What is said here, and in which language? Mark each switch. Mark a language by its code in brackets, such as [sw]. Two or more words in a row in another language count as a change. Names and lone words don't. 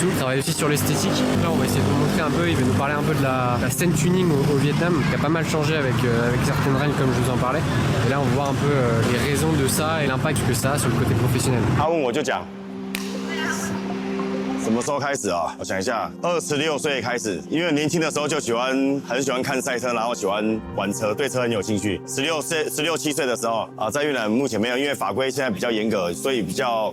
[fr] Il travaille aussi sur l'esthétique. Là, on va essayer de vous montrer un peu. Il va nous parler un peu de la scène tuning au Vietnam, qui a pas mal changé avec certaines règles comme je vous en parlais. Et là, on va voir un peu les raisons de ça et l'impact que ça a sur le côté professionnel. [zh] 他问我就讲，什么时候开始啊？我想一下，26岁开始，因为年轻的时候就很喜欢看赛车，然后喜欢玩车，对车很有兴趣。16、17岁的时候在越南目前没有，因为法规现在比较严格，所以比较。